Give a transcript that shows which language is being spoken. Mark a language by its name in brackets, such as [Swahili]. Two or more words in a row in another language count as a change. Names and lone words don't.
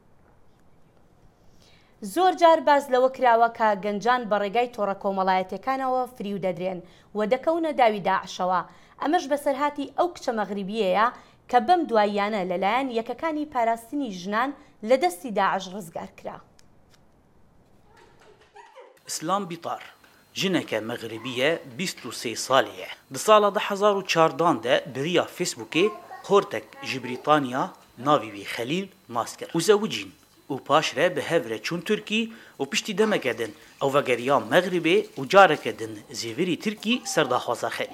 [Central Kurdish] زۆر جار باز لەوە کراوە کە گەنجان بە ڕێگای تۆڕە کۆمەڵایەتەکانەوە فریو دەدرێن و دەکەونە داوی داعشەوە. ئەمەش بەسەرهاتی ئەو کچە مەغریبیەیە کە بەم دواییانە لەلایەن یەکەکانی پاراستنی ژنان لە دەستی داعش ڕزگار کرا. اسلام بیطار ژنێکە مەغریبیە 23 ساڵیە. [Kurdish] di sala 2014 de biriya Facebookê xortek ji Brîtanya navî wî Xelîl nas kir û zewicîn û paş re bi hev re çûn Tirkî û piştî demeke din ew vegeriya Megribê û careke din zêvirî Tirkî ser daxwaza Xelîl.